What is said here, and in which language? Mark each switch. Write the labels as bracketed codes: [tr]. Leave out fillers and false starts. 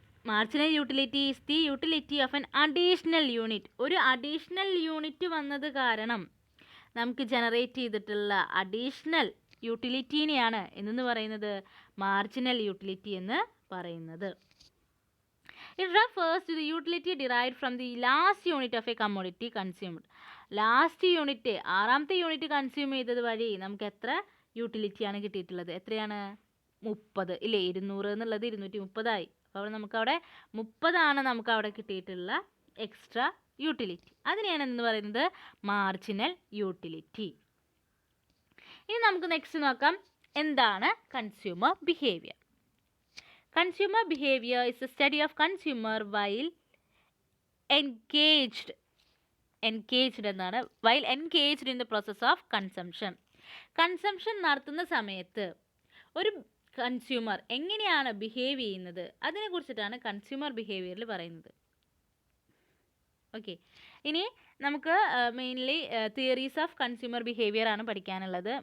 [en] Marginal utility is the utility of an additional unit. [ml] ഒരു additional unit വന്നത് കാരണം നമുക്ക് ജനറേറ്റ് ചെയ്തിട്ടുള്ള അഡീഷണൽ യൂട്ടിലിറ്റീനെയാണ് എന്ന് പറയുന്നത് മാർജിനൽ യൂട്ടിലിറ്റി എന്ന് പറയുന്നത്. [en] It refers to the utility derived from the last unit of a commodity consumed. [ml] Last unit, 6ാമത്തെ unit consume ചെയ്തത് വഴി നമുക്ക് എത്ര യൂട്ടിലിറ്റിയാണ് കിട്ടിയിട്ടുള്ളത്? എത്രയാണ്? 30 ഇല്ലേ. 200 എന്നുള്ളത് 230 ആയി. അപ്പോൾ നമുക്കവിടെ 30 നമുക്കവിടെ കിട്ടിയിട്ടുള്ള എക്സ്ട്രാ യൂട്ടിലിറ്റി. അതിനെയാണ് എന്ന് പറയുന്നത് മാർജിനൽ യൂട്ടിലിറ്റി. ഇനി നമുക്ക് നെക്സ്റ്റ് നോക്കാം, എന്താണ് consumer behaviour. [en] Consumer behavior is a study of consumer while engaged എന്നാണ്, while engaged in the process of consumption. [ml] Consumption നടത്തുന്ന സമയത്ത് ഒരു കൺസ്യൂമർ എങ്ങനെയാണ് ബിഹേവ് ചെയ്യുന്നത് അതിനെക്കുറിച്ചിട്ടാണ് കൺസ്യൂമർ ബിഹേവിയറിൽ പറയുന്നത്. ഓക്കെ, ഇനി നമുക്ക് mainly theories of consumer behaviour ആണ് പഠിക്കാനുള്ളത്.